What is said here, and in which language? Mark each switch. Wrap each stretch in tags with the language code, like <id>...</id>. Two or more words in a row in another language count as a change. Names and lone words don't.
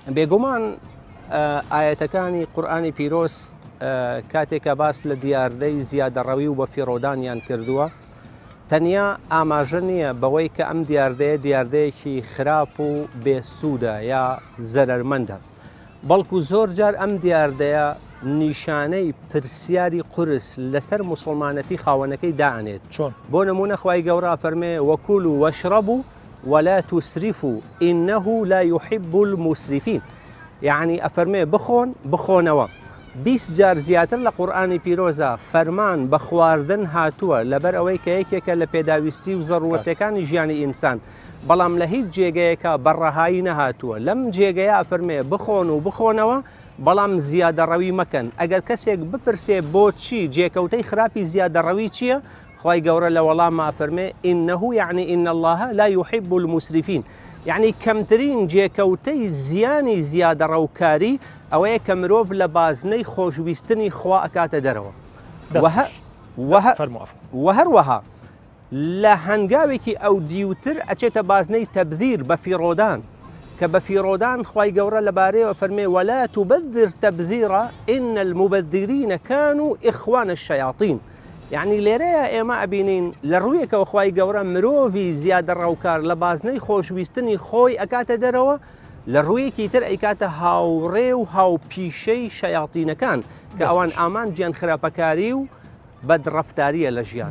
<ckb>بێگومان ئاەتەکانی قورئانی پیرۆز کاتێکە باس لە دیاردەی زیادەڕەوی و بە فیڕۆدانیان کردووە تەنیا ئاماژە نییە بەوەی کە ئەم دیاردەیەکی خراپ و بێسوودە یا زەرەرمەندە بەڵکو زۆر جار ئەم دیاردەیە نیشانەی پرسیاری قورس لەسەر موسڵمانەتی خاوەنەکەی دائنێت چۆن بۆ نمونە خوای گەورە فەرمێ</ckb> <ar>وەکولوا واشربوا ولا تسرفوا إنه لا يحب المسرفين</ar> <ckb>يعني ئەفەرمێ بخۆنەوە 20 جار زیاتر لە قورئانی پیرۆزە فەرمان بە خواردن هاتووە لەبەر ئەوەی کە یەکێکە لە پێداویستی و زەڕوەتەکانی ژیانی ئینسان بەڵام لە هیچ جێگەیەکە بەڕەهایی نەهاتووە لەم جێگەیە ئەفەرمێ بخۆن و بخۆنەوە بەڵام زیادەڕەوی مەکەن ئەگەر کەسێک بپرسێ بۆچی جێکەوتەی خراپی زیادەڕەوی چییە خوای گەورە لە وەڵامە ئەفەرمێ إنه يعني</ckb> <ar>إن الله لا يحب المسرفين</ar> <ckb>يعني کەمترین جێکەوتەی زیانی زیادەڕەوکاری ئەوەیە کە مرۆڤ لە بازنەی خۆشویستنی خوا ئەکاتە دەرەوە و هەروەها لە هەنگاوێکی ئەو دیوتر ئەچێتە بازنەی تەبذیر بە فیڕۆدان کە بە فیڕۆدان خوای گەورە لەبارەیەوە فەرمێ</ckb> <ar>ولا تبذر تبذيرا إن المبذرين كانوا إخوان الشياطين</ar> <ckb>يعني لێرەیە ئێمە ئەبینین لە ڕوویەکەوە خوای گەورە مرۆڤی زیادە ڕەوکار لە بازنەی خۆشویستنی خۆی ئەکاتە دەرەوە لە ڕوویەکی تر ئەیکاتە هاوڕێ و هاوپیشەی شەیاطینەکان کە ئەوان ئامان گیان خراپەکاری و بەدڕەفتاریە لە ژیان</ckb>